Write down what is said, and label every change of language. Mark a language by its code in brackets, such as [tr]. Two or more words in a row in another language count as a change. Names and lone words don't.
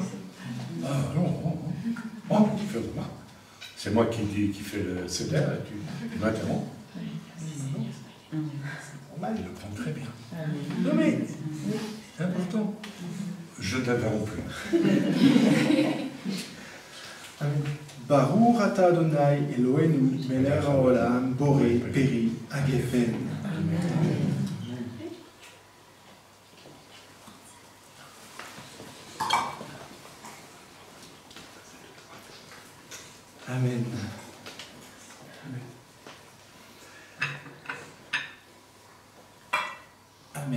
[fr] Ah non. Oh, tu fais remarque. C'est moi qui fais le CDR et tu m'interromps. Normal, il le prend très bien. Non mais, c'est important. Je ne t'interromps plus. [he] ברוך אתה אדוני אלוהינו מלך העולם בורא פרי הגפן. [fr] Amen. Amen.